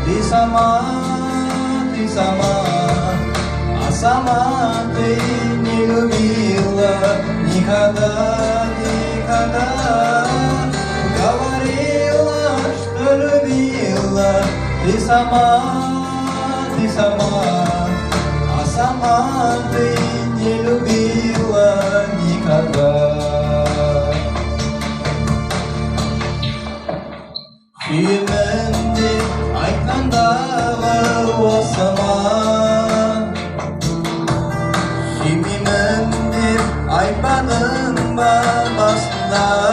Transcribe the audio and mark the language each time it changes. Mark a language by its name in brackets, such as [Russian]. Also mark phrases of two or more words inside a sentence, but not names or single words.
[Russian] ты сама, а сама ты не любила никогда, никогда. Говорила, что любила, ты сама, а сама ты не любила никогда. [Kazakh] Сүйемін деп айтқандағы осы ма? Сүймеймін деп айтпадың ба басында?